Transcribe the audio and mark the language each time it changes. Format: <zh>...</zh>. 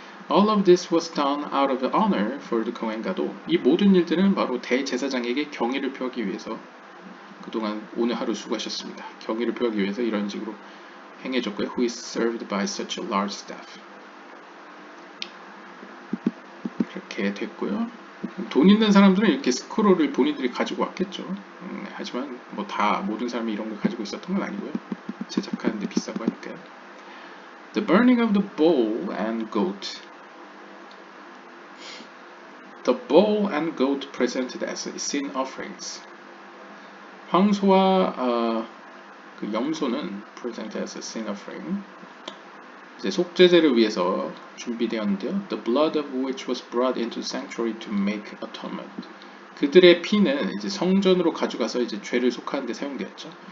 <en>All of this was done out of honor for the Kohen Gadol.</en> <ko>이 모든 일들은 바로 대제사장에게 경의를 표하기 위해서 그동안 오늘 하루 수고하셨습니다. 경의를 표하기 위해서 이런 식으로 행해졌고요.</ko> <en>Who is served by such a large staff.</en> <ko>이렇게 됐고요. 돈 있는 사람들은 이렇게 스크롤을 본인들이 가지고 왔겠죠. 하지만 뭐 다 모든 사람이 이런 걸 가지고 있었던 건 아니고요. 제작하는데 비싸고 하니까요.</ko> <en>The burning of the bull and goat. The bull and goat presented as sin offerings.</en> <ko>황소와 그 염소는</ko> <en>presented as a sin offering.</en> <ko>이제 속죄제를 위해서 준비되었는데요.</ko> <en>The blood of which was brought into sanctuary to make atonement.</en> <ko>그들의 피는 이제 성전으로 가져가서 이제 죄를 속하는 데 사용되었죠.</ko>